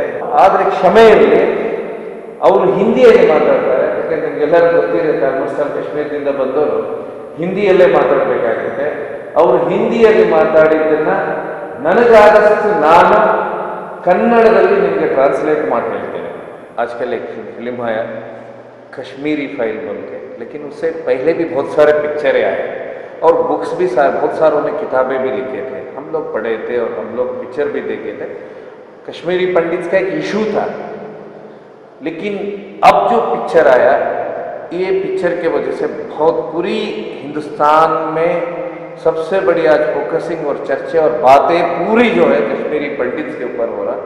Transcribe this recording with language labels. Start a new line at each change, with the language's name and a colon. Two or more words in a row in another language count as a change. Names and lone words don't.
Kannada: ಆದರೆ ಕ್ಷಮೆ ಇರಲಿ, ಅವರು ಹಿಂದಿಯಲ್ಲಿ ಮಾತಾಡ್ತಾರೆ. ಯಾಕಂದ್ರೆ ನಿಮ್ಗೆಲ್ಲರಿಗೂ ಗೊತ್ತಿರುತ್ತೆ, ಆಲ್ಮೋಸ್ಟ್ ಕಾಶ್ಮೀರದಿಂದ ಬಂದವರು ಹಿಂದಿಯಲ್ಲೇ ಮಾತಾಡಬೇಕಾಗುತ್ತೆ. ಅವರು ಹಿಂದಿಯಲ್ಲಿ ಮಾತಾಡಿದ್ದನ್ನು ನನಗಾದಷ್ಟು ನಾನು ಕನ್ನಡದಲ್ಲಿ ನಿಮಗೆ ಟ್रांसलेट ಮಾಡಿ ಹೇಳ್ತೇನೆ.
Hindi: आजकल एक फिल्म आया कश्मीरी फाइल बोल के, लेकिन उससे पहले भी बहुत सारे पिक्चरें आए और बुक्स भी बहुत सारों ने किताबें भी लिखे थे, हम लोग पढ़े थे और हम लोग पिक्चर भी देखे थे. कश्मीरी पंडित्स का एक इशू था, लेकिन अब जो पिक्चर आया, ये पिक्चर के वजह से बहुत पूरी हिंदुस्तान में सबसे बड़ी आज फोकसिंग और चर्चे और बातें पूरी जो है कश्मीरी पंडित्स के ऊपर हो रहा.